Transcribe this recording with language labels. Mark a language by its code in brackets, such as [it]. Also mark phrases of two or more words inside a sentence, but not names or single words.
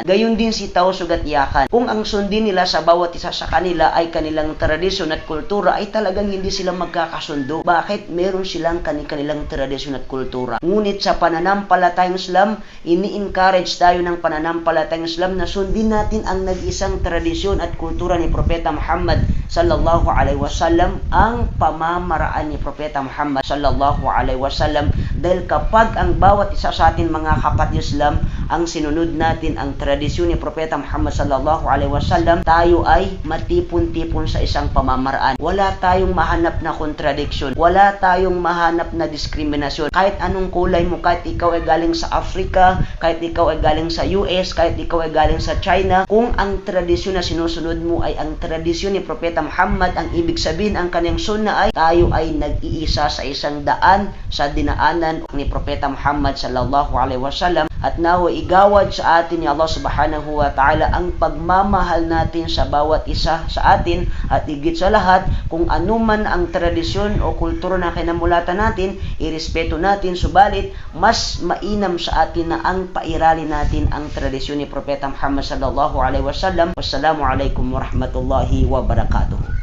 [tl] Gayon din si Tausug at Yakan. Kung ang sundin nila sa bawat isa sa kanila ay kanilang tradisyon at kultura, ay talagang hindi sila magkakasundo. Bakit? Meron silang kanilang tradisyon at kultura. Ngunit sa pananampalatayang Islam, ini-encourage tayo ng pananampalatayang Islam na sundin natin ang nag-isang tradisyon at kultura ni Propeta Muhammad [ar] صلى الله عليه وسلم, [tl] ang pamamaraan ni Propeta Muhammad [ar] صلى الله عليه وسلم. [tl] Dahil kapag ang bawat isa sa atin mga kapatid Islam ang sinunod natin ang tradisyon ni Propeta Muhammad [ar] صلى الله عليه وسلم, [tl] tayo ay matipon-tipon sa isang pamamaraan. Wala tayong mahanap na contradiction. Wala tayong mahanap na diskriminasyon. Kahit anong kulay mo, kahit ikaw ay galing sa Africa, kahit ikaw ay galing sa US, kahit ikaw ay galing sa China, kung ang tradisyon na sinusunod mo ay ang tradisyon ni Propeta Muhammad, ang ibig sabihin ang kanyang sunna ay tayo ay nag-iisa sa isang daan, sa dinaanan ni Propeta Muhammad [ar] صلى الله عليه وسلم. [tl] At nawa igawad sa atin ni Allah [ar] سبحانه وتعالى [tl] ang pagmamahal natin sa bawat isa sa atin, at higit sa lahat, kung anuman ang tradisyon o kultura na kinamulatan natin, irespeto natin, subalit mas mainam sa atin na ang pairalin natin ang tradisyon ni Propeta Muhammad [ar] صلى الله عليه وسلم. والسلام عليكم ورحمة الله وبركاته.